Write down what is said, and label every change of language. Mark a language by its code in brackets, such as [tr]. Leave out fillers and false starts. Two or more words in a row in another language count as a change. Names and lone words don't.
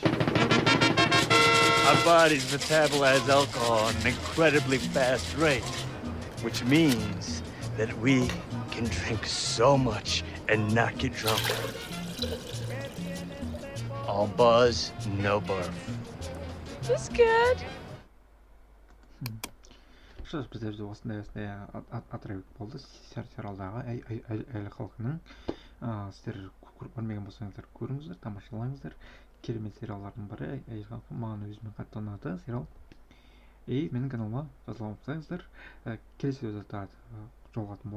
[en] Our bodies metabolize alcohol at an incredibly fast rate, which means that we can drink so much and not get drunk. All buzz, no barf. That's good. [ru] Что ж, [kk] біздерде осындай атырабек болды сериалдағы Әйел Халкының. Сіздер көрмеген болсаңыздар, көріңіздер, тамашалаңыздар. Керемет сериалдардың бірі Әйел Халкы. Маған өзіме қатты ұнады сериал. Менің каналыма жазылмасаңыздар, келесі видеода жолығатын боламыз.